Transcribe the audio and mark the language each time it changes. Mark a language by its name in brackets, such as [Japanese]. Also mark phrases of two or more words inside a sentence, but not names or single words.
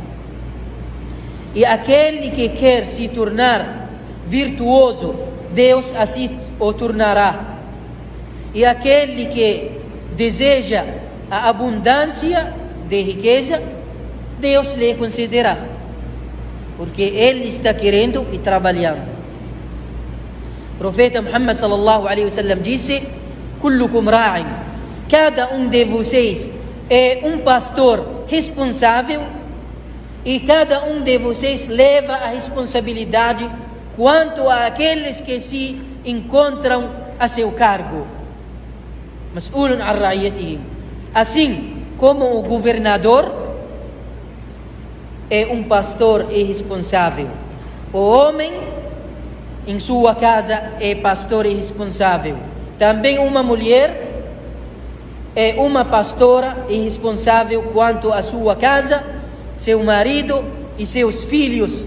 [Portuguese] E aquele que quer se tornar virtuoso, Deus assim o tornará. E aquele que deseja a abundância de riqueza, Deus lhe concederá, porque ele está querendo e trabalhando. O profeta Muhammad [Arabic] صلى الله عليه وسلم [Portuguese] disse: [Arabic] "كلكم راع", [Portuguese] cada de vocês é um pastor responsável, e cada de vocês leva a responsabilidade quanto àqueles que se encontram a seu cargo. [Arabic] مسؤولون عن رعيتهم. [Portuguese] Assim como o governador é um pastor e responsável, o homem em sua casa é pastor e responsável. Também uma mulher é uma pastora e responsável quanto à sua casa, seu marido e seus filhos.